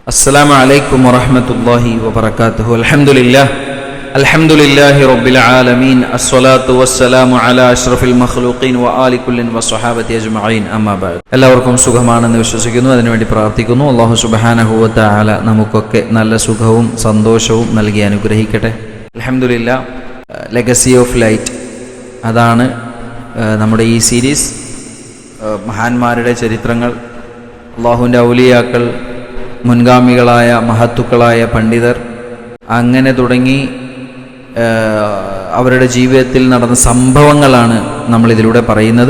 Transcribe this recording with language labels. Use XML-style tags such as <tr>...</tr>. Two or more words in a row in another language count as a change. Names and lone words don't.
<ar>السلام عليكم ورحمة الله وبركاته. الحمد لله رب العالمين. الصلاة والسلام على أشرف المخلوقين وآل كل وصحابة أجمعين. أما بعد.</ar> <ml>എല്ലാവർക്കും സുഖമാണെന്ന് വിശ്വസിക്കുന്നു, അതിനുവേണ്ടി പ്രാർത്ഥിക്കുന്നു. അല്ലാഹു</ml> <ar>سبحانه وتعالى</ar> <ml>നമുക്കൊക്കെ നല്ല സുഖവും സന്തോഷവും നൽകി അനുഗ്രഹിക്കട്ടെ.</ml> <ar>الحمد لله.</ar> <ml>ലെഗസി ഓഫ് ലൈറ്റ്, അതാണ് നമ്മുടെ ഈ സീരീസ്. മഹാന്മാരുടെ ചരിത്രങ്ങൾ, അല്ലാഹുവിൻ്റെ ഔലിയാക്കൾ, മുൻഗാമികളായ മഹത്തുക്കളായ പണ്ഡിതർ, അങ്ങനെ തുടങ്ങി അവരുടെ ജീവിതത്തിൽ നടന്ന സംഭവങ്ങളാണ് നമ്മളിതിലൂടെ പറയുന്നത്.</ml>